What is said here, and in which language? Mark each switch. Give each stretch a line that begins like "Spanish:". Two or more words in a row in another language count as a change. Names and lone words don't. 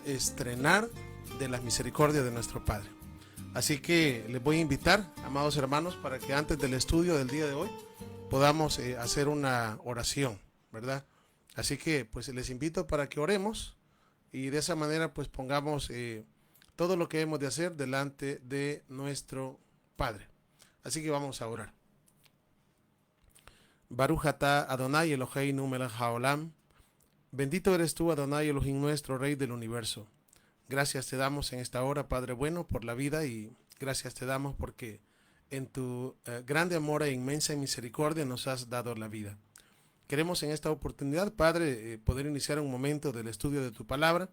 Spanish: Estrenar de las misericordias de nuestro Padre. Así que les voy a invitar, amados hermanos, para que antes del estudio del día de hoy podamos hacer una oración, ¿verdad? Así que pues les invito para que oremos y de esa manera pues pongamos todo lo que hemos de hacer delante de nuestro Padre. Así que vamos a orar.
Hebrew: ברוך אתה אדוני אלוהינו מלך העולם.
Spanish: Bendito eres tú, Adonai Elohim nuestro, Rey del universo. Gracias te damos en esta hora, Padre bueno, por la vida, y gracias te damos porque en tu grande amor e inmensa misericordia nos has dado la vida. Queremos en esta oportunidad, Padre, poder iniciar un momento del estudio de tu palabra.